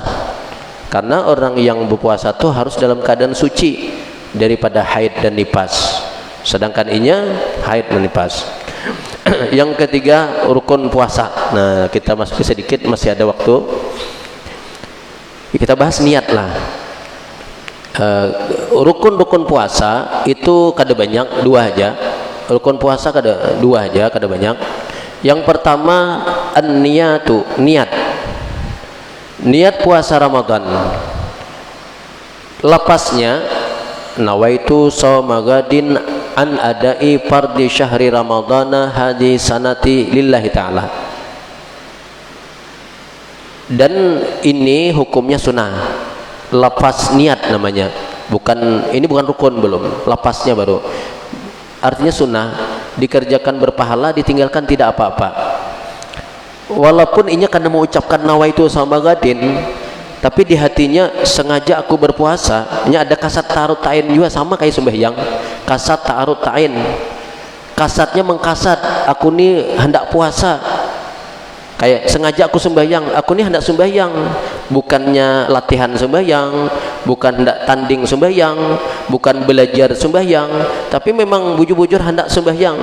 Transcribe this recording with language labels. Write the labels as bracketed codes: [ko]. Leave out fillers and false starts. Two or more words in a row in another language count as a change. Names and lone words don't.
[id] Karena orang yang berpuasa itu harus dalam keadaan suci daripada haid dan nifas, sedangkan inya haid dan nifas. Yang ketiga, rukun puasa. Nah, kita masuk sedikit, masih ada waktu. Kita bahas niat lah. Rukun-rukun puasa itu kada banyak, 2 aja. Rukun puasa kada 2 aja, kada banyak. Yang pertama an-niyatu, niat. Niat puasa Ramadan. [ar] Lapasnya نويت صوم غد عن أداء فرض شهر رمضان هذه السنة لله تعالى. [id] Dan ini hukumnya sunnah. Lapas niat namanya. Ini bukan rukun belum. Lapasnya baru. Artinya sunnah, dikerjakan berpahala, ditinggalkan tidak apa-apa. Walaupun inya karena mengucapkan [ar] نويت صوم غد, [id] tapi di hatinya sengaja aku berpuasa. Ini ada [ar] قصد تعرض تعيين [id] juga, sama kayak sembahyang. [ar] قصد تعرض تعيين, [id] kasatnya mengkasat aku nih hendak puasa, kayak sengaja aku sembahyang, aku nih hendak sembahyang, bukannya latihan sembahyang, bukan hendak tanding sembahyang, bukan belajar sembahyang, tapi memang bujur-bujur hendak sembahyang.